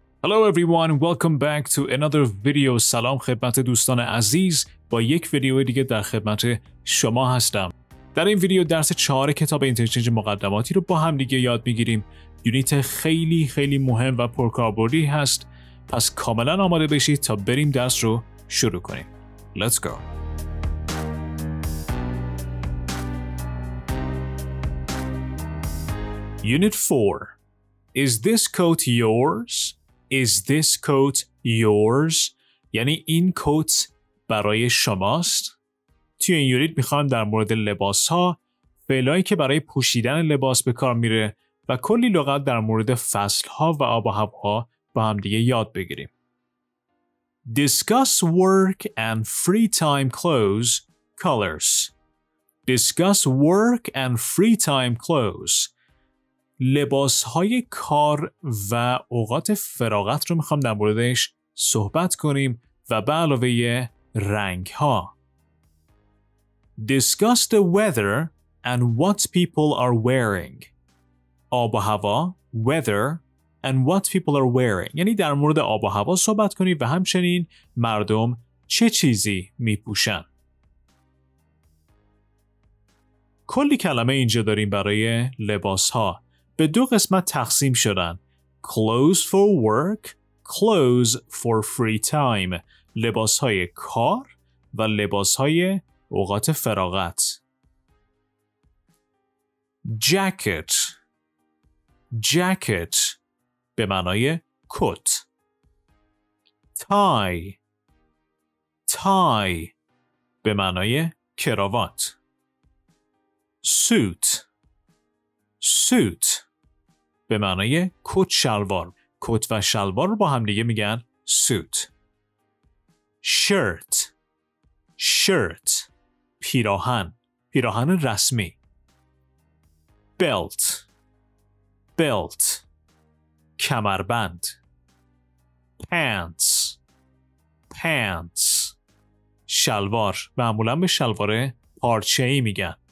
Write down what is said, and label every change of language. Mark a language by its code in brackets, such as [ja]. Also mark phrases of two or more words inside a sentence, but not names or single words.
[en] Hello everyone, welcome back to another video. [fa] سلام خدمت دوستان عزیز. با یک ویدیو دیگه در خدمت شما هستم. در این ویدیو درس 4 کتاب اینترچنج مقدماتی رو با هم دیگه یاد میگیریم. یونیت خیلی مهم و پرکاربردی هست. پس کاملا آماده بشید تا بریم درس رو شروع کنیم. [en] Let's go. Unit 4. Is this coat yours? Is this coat yours? [fa] یعنی این کت برای شماست؟ توی این یونیت میخوام در مورد لباس ها، فعلایی که برای پوشیدن لباس به کار میره و کلی لغت در مورد فصل ها و آب و هوا با هم دیگه یاد بگیریم. [en] Discuss work and free time clothes colors. Discuss work and free time clothes. [fa] لباس‌های کار و اوقات فراغت رو میخوام در موردش صحبت کنیم و به علاوه رنگ‌ها. [en] Discuss the weather and what people are wearing. [fa] آب و هوا، [en] weather and what people are wearing. [fa] یعنی در مورد آب و هوا صحبت کنیم و همچنین مردم چه چیزی میپوشن. کلی کلمه اینجا داریم برای لباس‌ها. به دو قسمت تقسیم شدن. [en] Clothes for work, clothes for free time. [fa] لباسهای کار و لباسهای اوقات فراغت. [en] Jacket. Jacket [fa] به معنای کت. [en] Tie. Tie [fa] به معنای کراوات. [en] Suit. Suit [fa] به معنای کت شلوار. کت و شلوار رو با هم دیگه میگن suit. [en] Shirt. Shirt پیراهن. [fa] پیراهن رسمی. Belt. Belt کمربند. [en] Pants. Pants شلوار. [fa] معمولا به شلوار پارچه‌ای میگن.